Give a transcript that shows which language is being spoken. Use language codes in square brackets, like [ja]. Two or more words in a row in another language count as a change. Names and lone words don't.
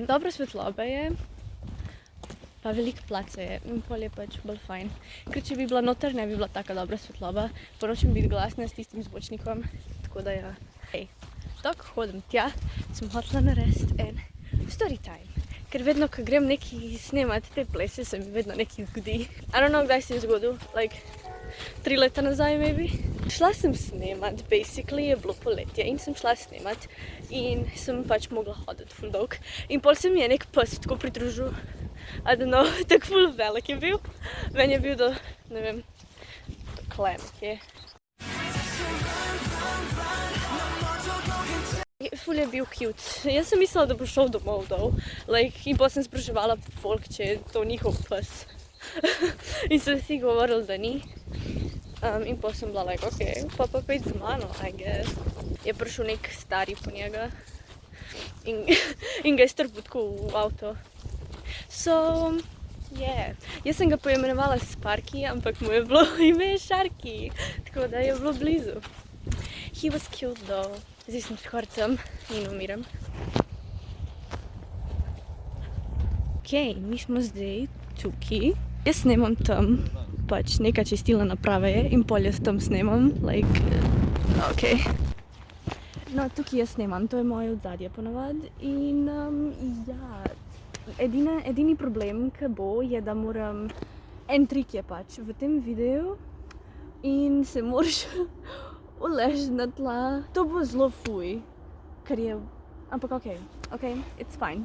[sl] Dobro svetlobe je, pa veliko place je in pol je pač bolj fajn. Ker če bi bila noter, ne bi bila taka dobra svetloba. Pa nočem biti glasna s tistim zvočnikom, tako da ja. Hej, tako hodim tja, sem hotela narediti en story time. Ker vedno, ko grem nekaj snemati te plese, se mi vedno nekaj zgodi. [en] I don't know, [sl] kdaj se je zgodil, like 3 leta nazaj, maybe. Šla sem snemat, basically je bilo poletje in sem šla snemat in sem pač mogla hoditi ful dolg. In pol se mi je nek pes tako pridružil, [en] I don't know, [sl] tako ful velik je bil. Meni je bil do, ne vem, do klemke. Ful je bil cute. Jaz sem mislila, da bo šel domov dol. Like, in pol sem spraševala folk, če je to njihov pes. In so vsi govorili, da ni. In pa sem bila [en] like, ok, [sl] pa pojď z mano, [en] I guess. [sl] Je prišel nek stari po njega in ga je strpil tako v avto. [en] So, yeah. [sl] Jaz sem ga poimenovala Sparky, ampak mu je bilo ime Sharky, tako da je bilo blizu. [en] He was cute though. [sl] Zdaj sem s horcem in umiram. Ok, mi smo zdaj tukaj. Jaz snemam tam, pač neka čistilna naprava je in pol jaz tam snemam, [en] like, ok. [sl] No, tukaj jaz snemam, to je moje odzadje ponavadi in ja, edini problem, ki bo, je, da moram, en trik je pač v tem videu in se moraš uležiti na tla. To bo zelo fuj, ker je, ampak ok, [en] it's fine.